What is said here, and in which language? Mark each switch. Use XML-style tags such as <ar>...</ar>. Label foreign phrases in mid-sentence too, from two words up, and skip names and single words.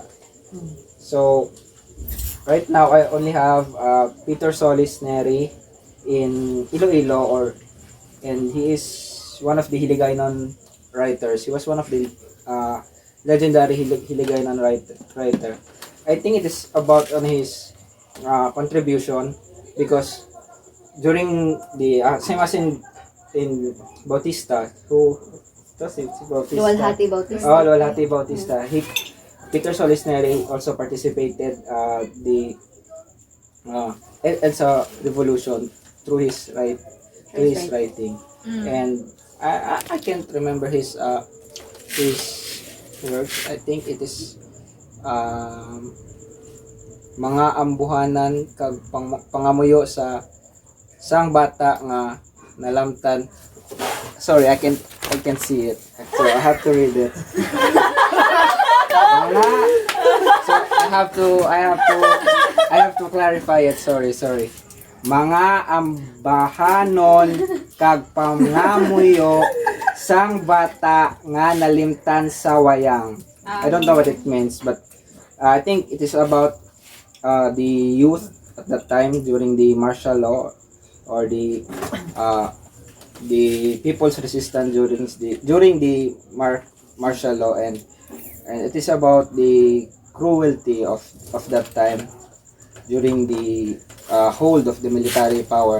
<en>So right now I only have Peter Solis Neri in Iloilo, and he is one of the Hiligaynon writers. He was one of the legendary Hiligaynon writer. I think it is about on his contribution, because during the same as in Bautista, who does it? Bautista. Luwalhati Bautista. Oh, Luwalhati Bautista. Peter Solis Neri also participated the EDSA revolution through his writing. And I can't remember his works. I think it is mga ambuhanan kag pangamuyo sa sang bata nga nalamtan. Sorry, I can't see it. So I have to read it. So I have to clarify it. Sorry. Mga ambahanon kag pangamuyo sang bata nga nalimtan sa wayang. I don't know what it means, but I think it is about the youth at that time during the martial law, or the people's resistance during the martial law, and it is about the cruelty of that time during the hold of the military power.</en>